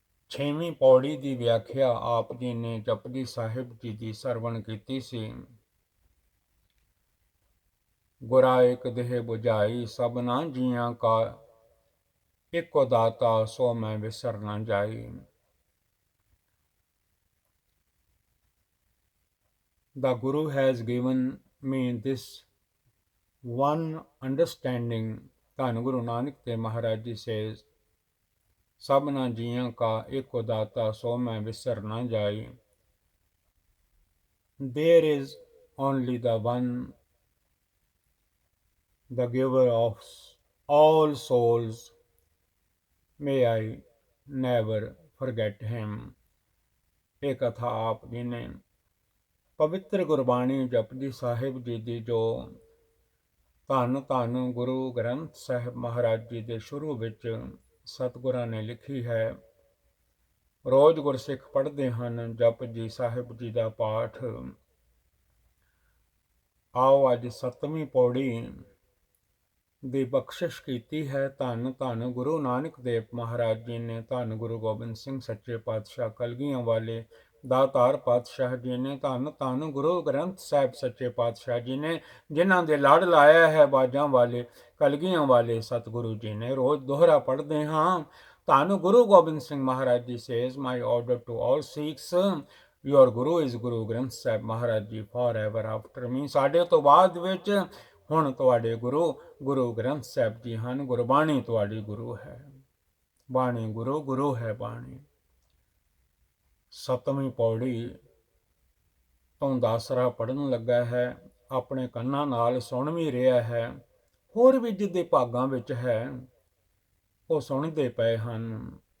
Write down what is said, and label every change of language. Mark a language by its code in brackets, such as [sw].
[pa] 6ਵੀਂ ਪੌੜੀ ਦੀ ਵਿਆਖਿਆ ਆਪ ਜੀ ਨੇ ਜਪਜੀ ਸਾਹਿਬ ਜੀ ਦੀ ਸਰਵਣ ਕੀਤੀ ਸੀ। ਗੁਰਾ ਇੱਕ ਦੇਹ ਬੁਝਾਈ, ਸਭਨਾ ਜੀਆਂ ਕਾ ਇੱਕੋ ਦਾਤਾ, ਸੋ ਮੈਂ ਵਿਸਰ ਨਾ ਜਾਈ। [en] The Guru has given me this one understanding. [pa] ਧੰਨ ਗੁਰੂ ਨਾਨਕ ਦੇਵ ਮਹਾਰਾਜ ਜੀ says, ਸਭਨਾ ਜੀਆਂ ਕਾ ਇੱਕੋ ਦਾਤਾ, ਸੋ ਮੈਂ ਵਿਸਰ ਨਾ ਜਾਈ। [en] There is only the one, the giver of all souls. May I never forget him. [pa] ਇਹ ਕਥਾ ਆਪ ਜੀ ਨੇ ਪਵਿੱਤਰ ਗੁਰਬਾਣੀ ਜਪਜੀ ਸਾਹਿਬ ਜੀ ਦੀ, ਜੋ ਧੰਨ ਧੰਨ ਗੁਰੂ ਗ੍ਰੰਥ ਸਾਹਿਬ ਮਹਾਰਾਜ ਜੀ ਦੇ ਸ਼ੁਰੂ ਵਿੱਚ ਸਤਿਗੁਰਾਂ ਨੇ ਲਿਖੀ ਹੈ। ਰੋਜ਼ ਗੁਰਸਿੱਖ ਪੜ੍ਹਦੇ ਹਨ ਜਪਜੀ ਸਾਹਿਬ ਜੀ ਦਾ ਪਾਠ। ਆਓ ਅੱਜ 7ਵੀਂ ਪੌੜੀ ਦੀ ਬਖਸ਼ਿਸ਼ ਕੀਤੀ ਹੈ। ਧੰਨ ਧੰਨ ਗੁਰੂ ਨਾਨਕ ਦੇਵ ਮਹਾਰਾਜ ਜੀ ਨੇ, ਧੰਨ ਗੁਰੂ ਗੋਬਿੰਦ ਸਿੰਘ ਸੱਚੇ ਪਾਤਸ਼ਾਹ ਕਲਗੀਆਂ ਵਾਲੇ ਦਾਤਾਰ ਪਾਤਸ਼ਾਹ ਜੀ ਨੇ, ਧੰਨ ਧੰਨ ਗੁਰੂ ਗ੍ਰੰਥ ਸਾਹਿਬ ਸੱਚੇ ਪਾਤਸ਼ਾਹ ਜੀ ਨੇ, ਜਿਨ੍ਹਾਂ ਦੇ ਲੜ ਲਾਇਆ ਹੈ ਬਾਜਾਂ ਵਾਲੇ ਕਲਗੀਆਂ ਵਾਲੇ ਸਤਿਗੁਰੂ ਜੀ ਨੇ। ਰੋਜ਼ ਦੋਹਰਾ ਪੜ੍ਹਦੇ ਹਾਂ। [en] ਧੰਨ Guru Gobind Singh Maharaj ji says, my order to all Sikhs, your Guru is Guru Granth Sahib Maharaj ji forever after me। [pa] ਸਾਡੇ ਤੋਂ ਬਾਅਦ ਵਿੱਚ ਹੁਣ ਤੁਹਾਡੇ ਗੁਰੂ ਗੁਰੂ ਗ੍ਰੰਥ ਸਾਹਿਬ ਜੀ ਹਨ। ਗੁਰਬਾਣੀ ਤੁਹਾਡੀ ਗੁਰੂ ਹੈ। ਬਾਣੀ ਗੁਰੂ ਗੁਰੂ ਹੈ ਬਾਣੀ। 7ਵੀਂ ਪੌੜੀ ਤੋਂ ਦਾਸਰਾ ਪੜ੍ਹਨ ਲੱਗਾ ਹੈ, ਆਪਣੇ ਕੰਨਾਂ ਨਾਲ ਸੁਣ ਵੀ ਰਿਹਾ ਹੈ, ਹੋਰ ਵੀ ਜਿਹਦੇ ਭਾਗਾਂ ਵਿੱਚ ਹੈ ਉਹ ਸੁਣਦੇ ਪਏ ਹਨ।